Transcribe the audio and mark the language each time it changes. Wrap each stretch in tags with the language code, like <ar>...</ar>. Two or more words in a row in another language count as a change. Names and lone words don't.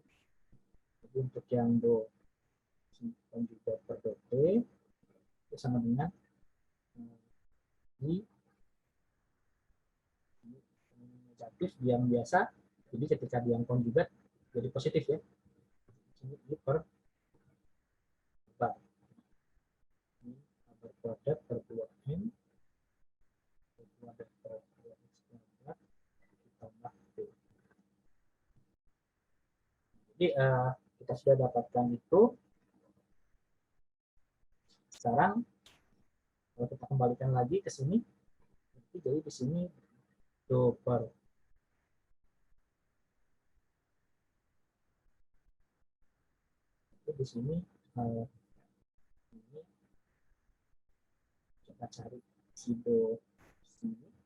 <id>Jadi untuk yang dopsi konjugat per DT, itu sama dengan I negatif yang biasa. Jadi ketika dia yang konjugat, jadi positif ya. I per bar. Berkuadrat per 2M berkuadrat per 2X kuadrat ditambah P. Jadi kita sudah dapatkan itu. Sekarang kalau kita kembalikan lagi ke sini, jadi di sini do per di sini ini kita cari si do sini.</id>